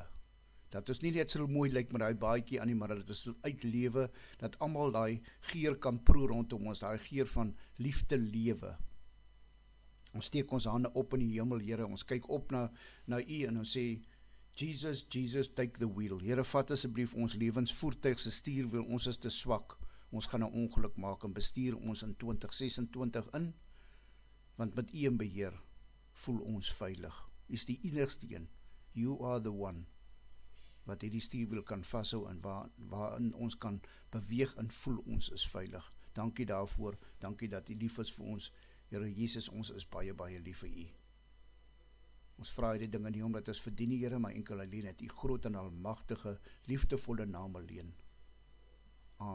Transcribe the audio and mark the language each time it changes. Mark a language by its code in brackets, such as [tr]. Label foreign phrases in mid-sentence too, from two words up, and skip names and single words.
[af] Dat ons nie net sal mooi lyk met daai baadjie aan die, maar dat ons sal uitlewe, dat almal daai geur kan proe rondom ons, daai geur van liefde lewe. Ons steek ons hande op in die hemel, Here, ons kyk op na u en ons sê, Jesus, [en] take the wheel. [af] Here, vat asseblief ons lewensvoertuig se stuurwiel, ons is te swak, ons gaan 'n ongeluk maak en bestuur ons in 2026 in, want met u in beheer voel ons veilig. U is die enigste een, [en] you are the one, [af] wat hierdie stuurwiel kan vashou en waarin ons kan beweeg en voel ons is veilig. Dankie daarvoor, dankie dat u lief is vir ons, Here Jesus, ons is baie lief vir u. Ons vra hierdie dinge nie omdat ons verdien die Here, maar enkel alleen het u groot en almagtige, liefdevolle naam alleen.